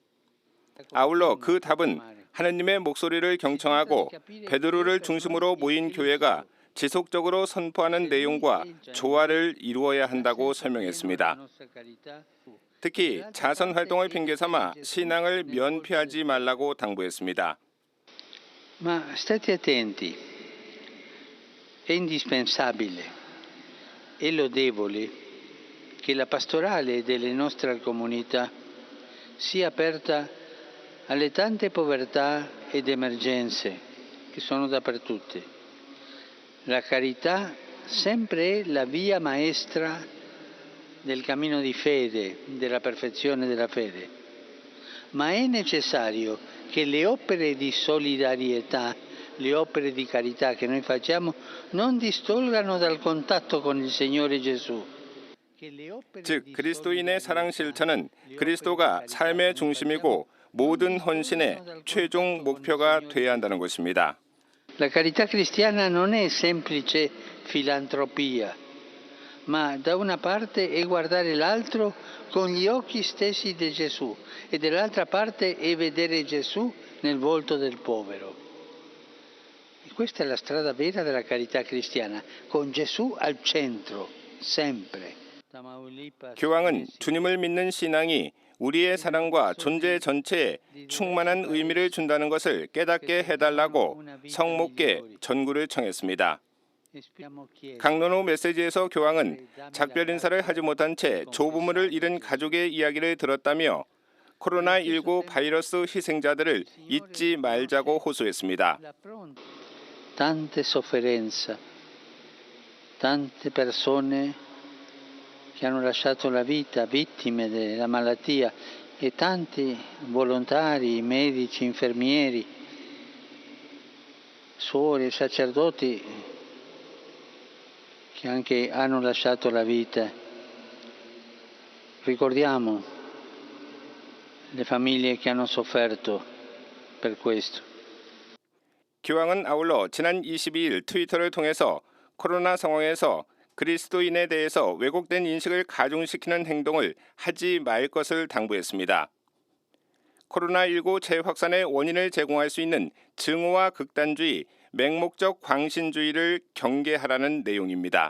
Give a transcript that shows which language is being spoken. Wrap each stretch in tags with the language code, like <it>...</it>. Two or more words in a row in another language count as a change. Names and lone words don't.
<ko>아울러 그 답은 하느님의 목소리를 경청하고 베드로를 중심으로 모인 교회가 지속적으로 선포하는 내용과 조화를 이루어야 한다고 설명했습니다. 특히 자선 활동을 핑계 삼아 신앙을 면피하지 말라고 당부했습니다.</ko> <it>Ma state attenti, è indispensabile e lodevole che la pastorale delle nostre comunità sia aperta alle tante povertà ed emergenze che sono dappertutto. La carità sempre è la via maestra del cammino di fede, della perfezione della fede, ma è necessario che le opere di solidarietà, le opere di carità che noi facciamo non distolgano dal contatto con il Signore Gesù.</it> <ko>즉 그리스도인의 사랑 실천은 그리스도가 삶의 중심이고 모든 헌신의 최종 목표가 돼야 한다는 것입니다.</ko> <it>La carità cristiana non è semplice filantropia, ma da una parte è guardare l'altro con gli occhi stessi di Gesù e dall'altra parte è vedere Gesù nel volto del povero. E questa è la strada vera della carità cristiana, con Gesù al centro, sempre.</it> <ko>교황은 주님을 믿는 신앙이 우리의 사랑과 존재 전체에 충만한 의미를 준다는 것을 깨닫게 해달라고 성목계 전구를 청했습니다. 강론 후 메시지에서 교황은 작별 인사를 하지 못한 채 조부모를 잃은 가족의 이야기를 들었다며 코로나19 바이러스 희생자들을 잊지 말자고 호소했습니다.</ko> <it>Tante sofferenze, tante persone che hanno lasciato la vita vittime della malattia e tanti volontari, medici, infermieri, suore, sacerdoti che anche hanno lasciato la vita. Ricordiamo le famiglie che hanno sofferto per questo.</it> <ko>교황은 아울러 지난 22일 트위터를 통해서 코로나 상황에서 그리스도인에 대해서 왜곡된 인식을 가중시키는 행동을 하지 말 것을 당부했습니다. 코로나19 재확산의 원인을 제공할 수 있는 증오와 극단주의, 맹목적 광신주의를 경계하라는 내용입니다.</ko>